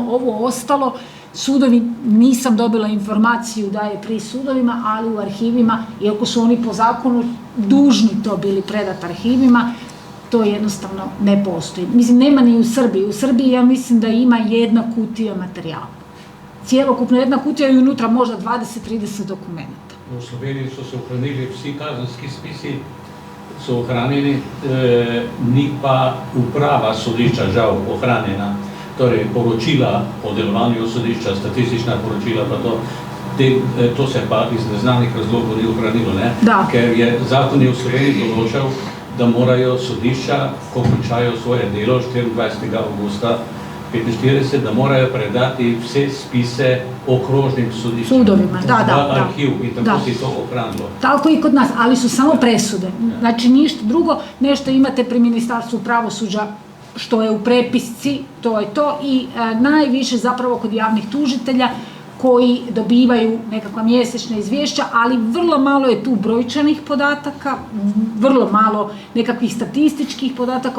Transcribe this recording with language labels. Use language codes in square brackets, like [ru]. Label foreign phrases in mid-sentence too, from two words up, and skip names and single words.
[hr] Ovo ostalo, sudovi, nisam dobila informaciju da je pri sudovima, ali u arhivima, iako su oni po zakonu dužni to bili predati arhivima, to jednostavno ne postoji. Mislim, nema ni u Srbiji. U Srbiji ja mislim da ima jedna kutija materijala. Cijelokupno jedna kutija i unutra možda 20-30 dokumenta. [sl] U Sloveniji su se ohranili vsi kazenski spisi, su ohranjeni, ni pa uprava sodišča žal ohranjena. Torej, poročila o delovanju sodišča, statistična poročila, pa to se pa iz neznanih razlogov ni ohranilo, ne? Ker je zakon v Sloveniji določal, da morajo sodišča, ko končajo svoje delo 24. augusta 1945, da morajo predati vse spise okrožnim sodiščem. [hr] Sudovima, da. [sl] Arhiv in tako si to ohranilo. [hr] Tako i kod nas, ali su samo presude. Znači ništa drugo, nešto imate pri Ministarstvu pravosuđa što je u prepisci, to je to, i najviše zapravo kod javnih tužitelja koji dobivaju nekakva mjesečna izvješća, ali vrlo malo je tu brojčanih podataka, vrlo malo nekakvih statističkih podataka.